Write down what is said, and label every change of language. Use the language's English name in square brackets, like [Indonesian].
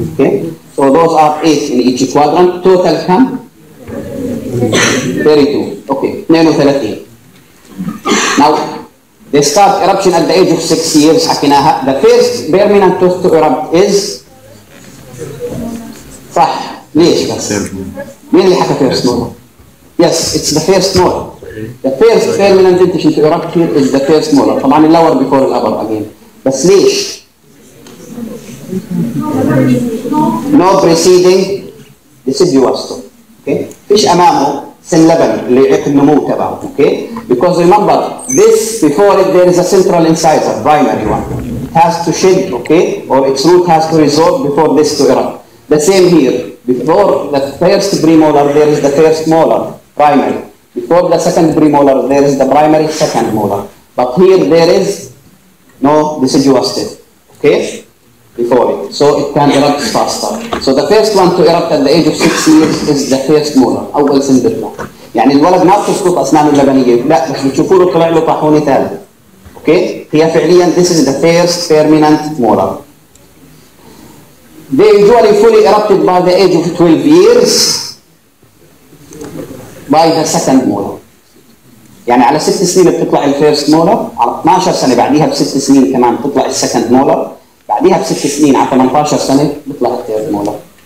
[English] Okay, so those are 8 in each quadrant. Total come 32. Okay, 32. Now they start eruption at the age of 6 years. [Arabic] حكيناها. [English] The first permanent tooth to erupt is [Arabic] صح. ليش بس؟ مين اللي حكى [English] first molar? Yes, it's the first molar. The first permanent dentition to erupt here is the first molar. [Arabic] طبعا اللور [English] before [Arabic] الأبر [English] again. [Arabic] بس ليش؟ [English] No preceding deciduous tooth. Okay? [Arabic] فيش أمامه سن لبن اللي يعيق النمو تبعه. [English] Okay? Because remember, this before it there is a central incisor, primary one. It has to shed, okay, or its root has to resorb before this to erupt. The same here. Before the first premolar, there is the first molar, primary. Before the second premolar, there is the primary second molar. But here there is no deciduous tooth, okay, before it. So it can erupt faster. So the first one to erupt at the age of 6 years is the first molar, [Arabic] أول سن بيطلع. يعني الولد ما بتسقط أسنانه اللبنية، لا بس بتشوفوا له طلع له طاحونة ثالث. [English] Okay, [Arabic] هي فعليا [English] this is the first permanent molar. They usually fully erupted by the age of 12 years by the second molar. [Arabic] يعني على 6 سنين بتطلع الفيرست مولر، على 12 سنة بعديها ب6 سنين كمان بتطلع السكند مولر، بعديها ب6 سنين على 18 سنة بتطلع الثيرد مولر.